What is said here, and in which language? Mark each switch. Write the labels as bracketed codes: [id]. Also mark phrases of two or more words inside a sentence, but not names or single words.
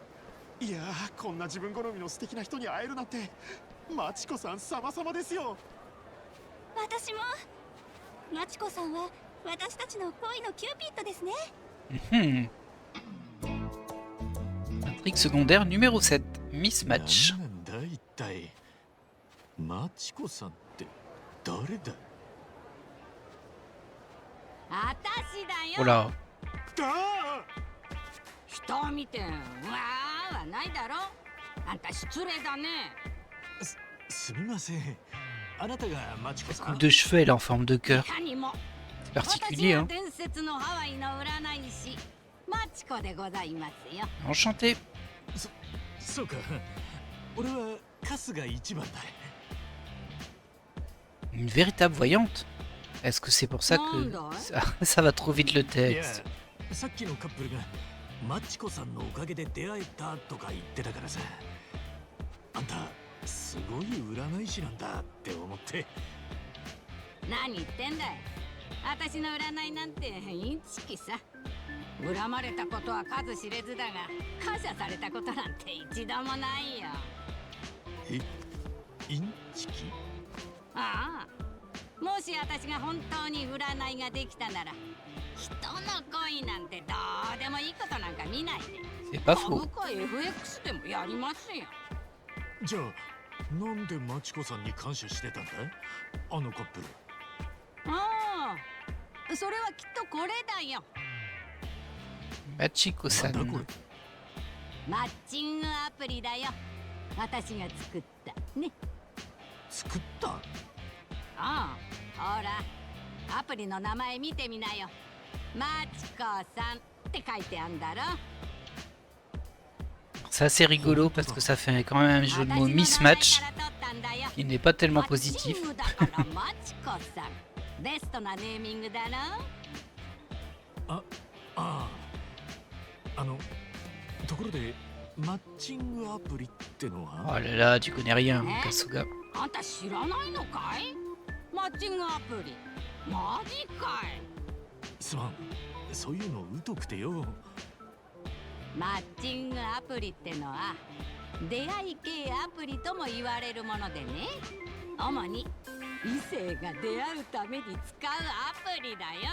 [ja] いやー、こんな自分好みの素敵な人に会えるなんてマチコさん様々ですよ。私も。マチコさんは私たちの恋のキューピッドですね。 [fr] Mhm. Intrigue secondaire numéro 7, Mismatch. [ja] 何なんだ一体。マチコさんって誰だ。あたしだ Oh よ。 [fr] là, [ja] 人を見てわーはないだろ。あんた失礼だね。すみません。あなたがマチコさ [fr] coupe [ja] ん。 [fr] de cheveux, elle est en forme de [ja] い [fr] cœur. [ja] かにも。 [fr] C'est [ja] 私 [fr] particulier, [ja] は [fr] hein. [ja] 伝説のハワイの占い師マチコでございますよ。 [fr] Enchanté. [ja] そうか。俺は春日一番だ。 [fr] Une véritable voyante. Est-ce que c'est pour ça que ça va trop vite le [ja] いや、 [fr] texte? [ja] さっきのカップルがマチコさんのおかげで出会えたとか言ってたからさ。あんたすごい占い師なんだって思って。何言ってんだい。私の占いなんてインチキさ。恨まれたことは数知れずだが、感謝されたことなんて一度もないよ。え、インチキ？ああ、もし私が本当に占いができたなら、人の恋なんてどうでもいいことなんか見ないで。 [fr] C'est pas faux. [ja] 株価 FX でもやりますよ。じゃあなんでマチコさんに感謝してたんだ？あのカップル。ああ、それはきっとこれだよ。 Machiko-san. なんだこれ。マッチングアプリだよ。私が作ったね。作った？ああ、ほら、アプリの名前見てみなよ。マチコさんって書いてあんだろ。 [fr] C'est assez rigolo parce que ça fait quand même un jeu de mots mismatch qui n'est pas tellement positif. [ja] マッチングだからマチコさん。ベストなネーミングだろ。ああ。ところでマッチングアプリっての Oh は？ [fr] là là, tu connais rien, Kasuga. [ja] あんた知らないのかい？マッチングアプリ。マジかい。すまん。そういうの疎くてよ。マッチングアプリってのは出会い系アプリとも言われるものでね、主に異性が出会うために使うアプリだよ。